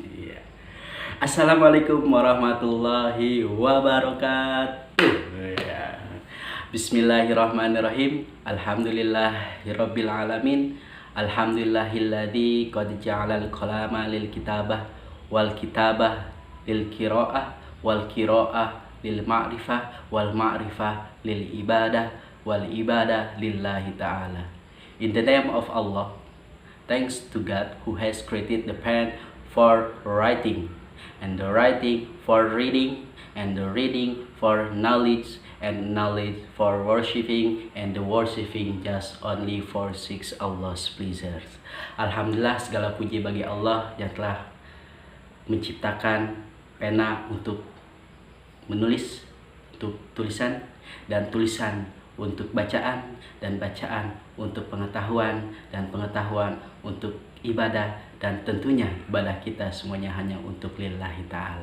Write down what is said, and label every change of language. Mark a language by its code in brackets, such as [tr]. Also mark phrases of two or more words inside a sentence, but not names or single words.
[id] Iya. [ar] السلام عليكم ورحمة الله وبركاته. [id] Iya. [ar] بسم الله الرحمن الرحيم الحمد لله رب العالمين. الحمد لله الذي قد جعل القلم للكتابة والكتابة للقراءة والقراءة للمعرفة والمعرفة للعبادة والعبادة لله تعالى. [en] In the name of Allah, thanks to God who has created the pen for writing, and the writing for reading, and the reading for knowledge, and knowledge for worshipping, and the worshipping just only for six Allah's pleasures. [id] Alhamdulillah, segala puji bagi Allah yang telah menciptakan pena untuk menulis, untuk tulisan, dan tulisan untuk bacaan, dan bacaan untuk pengetahuan, dan pengetahuan untuk ibadah, dan tentunya ibadah kita semuanya hanya untuk [ar] لله تعالى.